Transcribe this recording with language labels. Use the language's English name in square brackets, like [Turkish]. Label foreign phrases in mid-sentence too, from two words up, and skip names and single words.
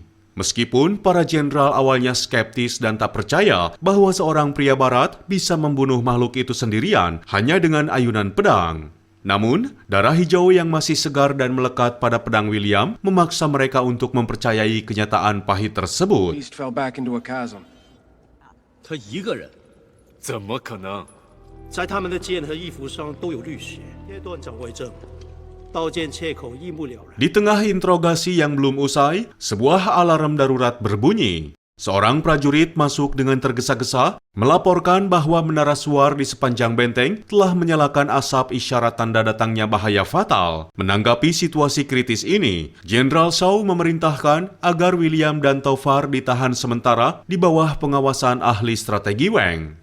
[Indonesian] Meskipun para jenderal awalnya skeptis dan tak percaya bahwa seorang pria barat bisa membunuh makhluk itu sendirian hanya dengan ayunan pedang. Namun, darah hijau yang masih segar dan melekat pada pedang William memaksa mereka untuk mempercayai kenyataan pahit tersebut. [English] Beast fell back into a chasm. [Chinese] 他一个人，怎么可能？在他们的剑和衣服上都有绿血。叶段长为证，刀剑切口一目了然。 [Indonesian] Di tengah interogasi yang belum usai, sebuah alarm darurat berbunyi. Seorang prajurit masuk dengan tergesa-gesa, melaporkan bahwa menara suar di sepanjang benteng telah menyalakan asap isyarat tanda datangnya bahaya fatal. Menanggapi situasi kritis ini, Jenderal Shaw memerintahkan agar William dan Topar ditahan sementara di bawah pengawasan ahli strategi Weng.